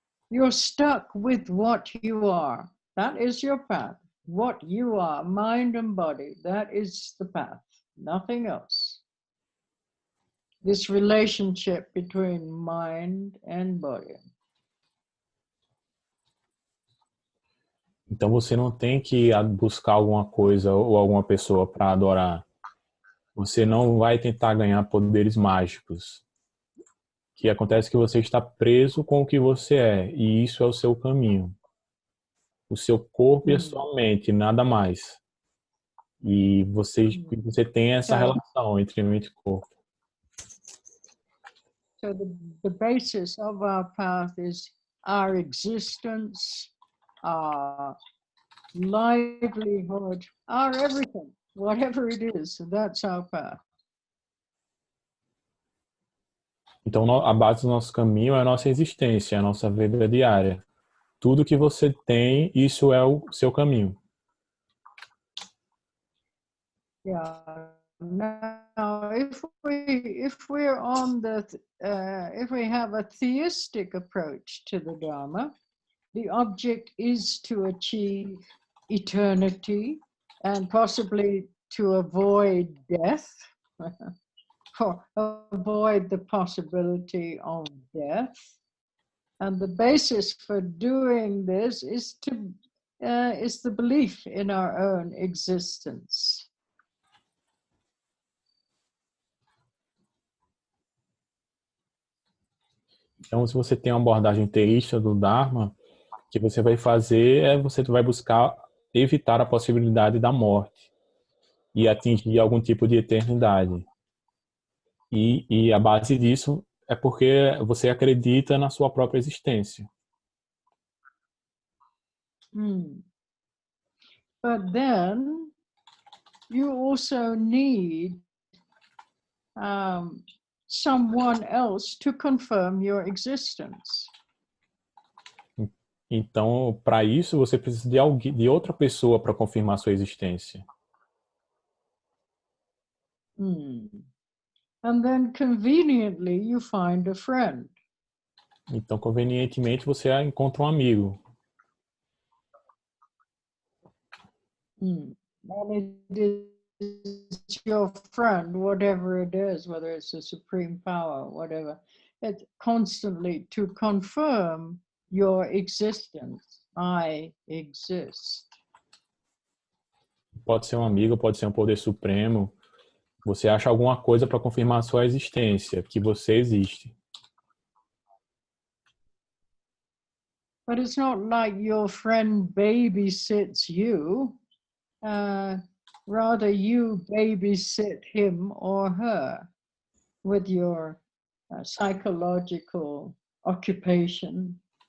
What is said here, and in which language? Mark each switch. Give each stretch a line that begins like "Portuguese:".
English: You're stuck with what you are. That is your path. What you are, mind and body, that is the path. Nothing else. This relationship between mind and body.
Portuguese: Então você não tem que buscar alguma coisa ou alguma pessoa para adorar. Você não vai tentar ganhar poderes mágicos. O que acontece é que você está preso com o que você é, e isso é o seu caminho. O seu corpo e a sua mente, nada mais. E você tem essa relação entre mente e corpo.
English: So the basis of our path is our existence, our livelihood, our everything, whatever it is, that's our path.
Portuguese: Então, a base do nosso caminho é a nossa existência, a nossa vida diária. Tudo que você tem, isso é o seu caminho. Yeah.
English: Now, if we're on if we have a theistic approach to the Dharma, the object is to achieve eternity and possibly to avoid death, or avoid the possibility of death. And the basis for doing this is the belief in our own existence.
Portuguese: Então, se você tem uma abordagem teísta do Dharma, o que você vai fazer é você vai buscar evitar a possibilidade da morte e atingir algum tipo de eternidade. E a base disso é porque você acredita na sua própria existência.
English: But then you also need someone else to confirm your existence.
Portuguese: Então, para isso, você precisa de outra pessoa para confirmar sua existência.
English: And then conveniently you find a friend.
Portuguese: Então, convenientemente, você encontra um amigo.
English: And it is your friend, whatever it is, whether it's a supreme power, whatever, it's constantly to confirm your existence. I exist.
Portuguese: Pode ser um amigo, pode ser um poder supremo. Você acha alguma coisa para confirmar a sua existência, que você existe.
English: But it's not like your friend babysits you. Rather, you babysit him or her with your psychological occupation.